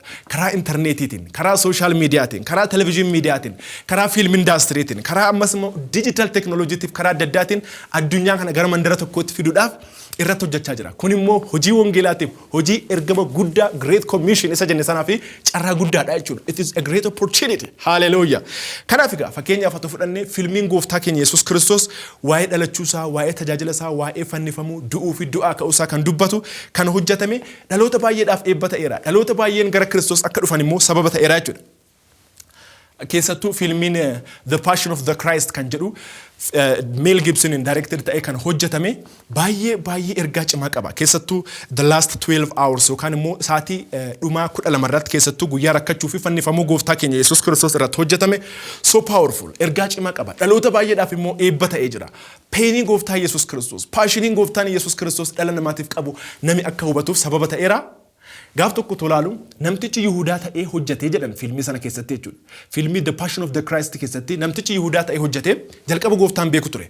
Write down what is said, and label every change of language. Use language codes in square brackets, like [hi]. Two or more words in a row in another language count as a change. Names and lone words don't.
[om] Karaa intarneetiitiin, karaa sooshaal miidiyaatiin, karaa televezyiinii miidiyaatiin, karaa fiilm indaastiriitiin, karaa ammas immoo dijital teknooloojiitiif karaa adda addaatiin addunyaa kana gara mandara tokkootti fiduudhaaf irratti hojjechaa jira. Kun immoo hojii wangeelaatiif hojii ergama guddaa [en] Great Commission [om] isa jenne sanaa fi carraa guddaadha jechuudha. [en] It is a great opportunity. Hallelujah. [om] Kanaaf egaa fakkeenyaaf haa fudhannee fiilmiin gooftaa keenya Yesuus Kiristoos waa'ee dhalachuusaa, waa'ee tajaajila isaa, waa'ee fannifamuu, du'uu fi du'aa ka'uusaa kan dubbatu kan hojjetame dhaloota baay'eedhaaf eebba ta'eera. Dhaloota baay'een gara Kiristoos akka dhufan immoo sababa ta'eera jechuudha. Keessattuu fiilmiin The Passion of the Christ kan jedhu Mel Gibsoniin directed ta'ee kan hojjetame baay'ee ergaa cimaa qaba. Keessattuu The Last 12 Hours yookaan immoo saatii dhumaa 12 irratti keessattuu guyyaa rakkachuu fi fannifamuu gooftaa keenya Yesuus Kiristoos irratti hojjetame [en] so powerful [om] ergaa cimaa qaba. Dhaloota baay'eedhaaf immoo eebba ta'ee jira. Peenii gooftaa Yesuus Kiristoos, paashiniin gooftaan Yesuus Kiristoos dhala namaatiif qabu nami akka hubatuuf sababa ta'eera. Gaaf tokko tolaalu namtichi Yihudaa ta'ee hojjetee jedhan fiilmii sana keessatti jechuudha. Fiilmii The Passion of the Christ keessatti namtichi Yihudaa ta'ee hojjetee jalqaba gooftaan beeku ture.